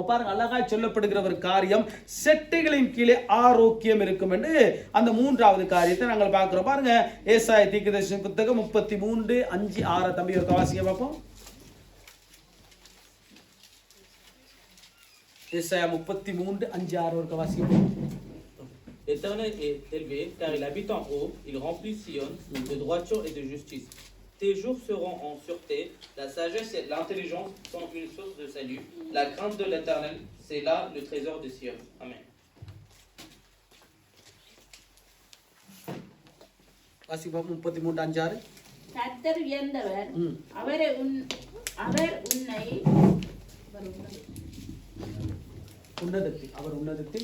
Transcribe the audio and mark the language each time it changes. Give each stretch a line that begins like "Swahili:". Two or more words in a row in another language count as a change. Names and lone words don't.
Tamil: பாருங்க, அழகாய் சொல்லப்படுகிற ஒரு காரியம், செட்டைகளின் கீழே ஆரோக்கியம் இருக்கும் என்று அந்த மூன்றாவது காரியத்தை நாங்கள் பார்க்கிறோம். பாருங்க, ஏசாயா தீர்க்கதரிசன புத்தகம் 33:5-6 தம்பி ஒரு வாசிக்க பார்ப்போம். ஏசாயா 33:5-6 ஒரு வாசிக்க பார்ப்போம்.
French: L'Éternel est élevé car il habite en haut, il remplit Sion de droiture et de justice. tes jours seront en sûreté. La sagesse et l'intelligence sont une source de salut. La crainte de l'Éternel, c'est là le trésor de Sion. Amen.
Tamil: வாசிப்போம் 33:5. கர்த்தர் உயர்ந்தவர், அவர் உன்னை உன்னதத்தில்